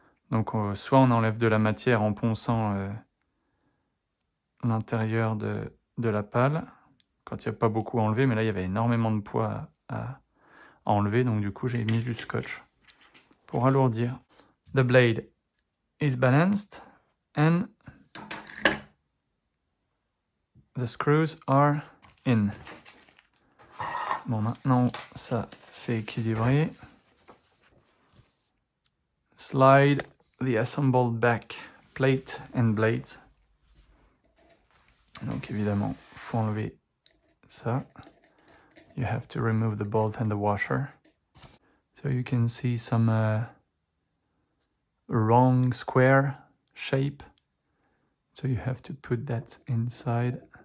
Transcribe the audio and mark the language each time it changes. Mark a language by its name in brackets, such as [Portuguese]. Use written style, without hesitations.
[French] Donc soit on enlève de la matière en ponçant l'intérieur de la pale, quand il n'y a pas beaucoup à enlever, mais là il y avait énormément de poids à enlever, donc du coup j'ai mis du scotch pour alourdir. [English] The blade is balanced and the screws are in. [French] Bon, maintenant ça c'est équilibré. [English] Slide the assembled back plate and blades. [French] Donc évidemment, il faut enlever ça. [English] You have to remove the bolt and the washer. So you can see some wrong square shape. So you have to put that inside.